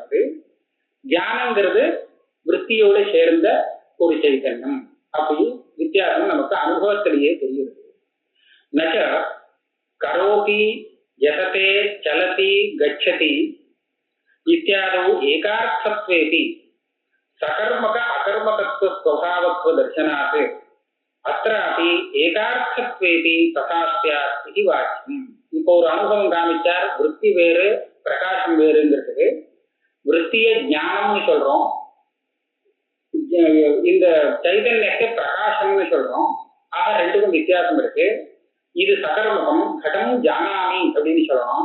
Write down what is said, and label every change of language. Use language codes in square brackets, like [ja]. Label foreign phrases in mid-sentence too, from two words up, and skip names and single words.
[ta] அது தியானங்கிறது விருத்தியோடு சேர்ந்த ஒரு சைத்தன்யம். அப்படி வித்தியாசம் நமக்கு அனுபவத்திலேயே தெரியுது. [sa] नच्च करोति यतते चलति गच्छति इत्यादौ एकार्थत्वेति सकर्मक अकर्मकत्व स्वभावत्व दर्शनात् अत्रापि एकार्थत्वेति तथा स्यात् इति वाक्यम्. [ta] இப்போ ஒரு அனுபவம் காமிச்சார், விருத்தி வேறு பிரகாசம் வேறுங்கிறதுக்கு. விருத்தியை ஞானம்னு சொல்றோம், இந்த சைதன்யத்தை பிரகாசம்னு சொல்றோம். ஆக ரெண்டுக்கும் வித்தியாசம் இருக்கு. இது சகர்மகம், [sa] घटं जानामि [ta] அப்படின்னு சொல்லணும்.